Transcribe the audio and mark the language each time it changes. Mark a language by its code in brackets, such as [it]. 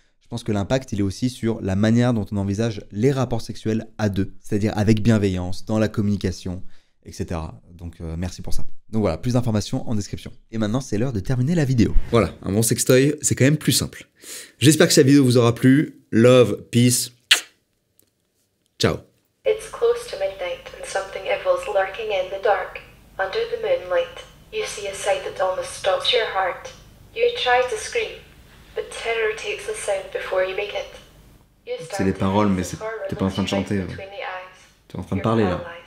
[fr] Je pense que l'impact, il est aussi sur la manière dont on envisage les rapports sexuels à deux, c'est-à-dire avec bienveillance, dans la communication, etc. Donc merci pour ça. Donc voilà, plus d'informations en description. Et maintenant, c'est l'heure de terminer la vidéo. Voilà, un bon sextoy, c'est quand même plus simple. J'espère que cette vidéo vous aura plu. [en] Love, peace. Ciao. It's close to midnight and something evil's lurking in the dark. Under the moonlight, you see a sight that almost stops your heart. You try to scream, but terror takes the sound before you make it. [fr] C'est les paroles, mais t'es pas en train de chanter. T'es en train de parler là.